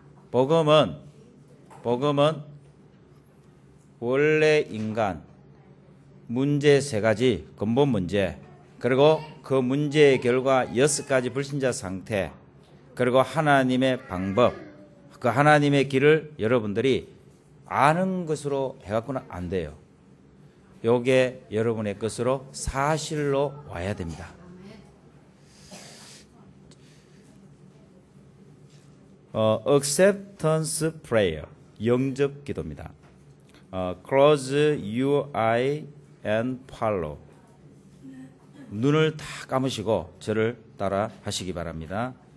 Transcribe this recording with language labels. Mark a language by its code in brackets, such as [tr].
[ko] 복음은 원래 인간 문제 세 가지, 근본 문제, 그리고 그 문제의 결과 6가지 불신자 상태, 그리고 하나님의 방법, 그 하나님의 길을 여러분들이 아는 것으로 해갖고는 안 돼요. 요게 여러분의 것으로 사실로 와야 됩니다. [en] Acceptance prayer, [ko] 영접 기도입니다. [en] Close your eye and follow. [ko] 눈을 다 감으시고 저를 따라 하시기 바랍니다.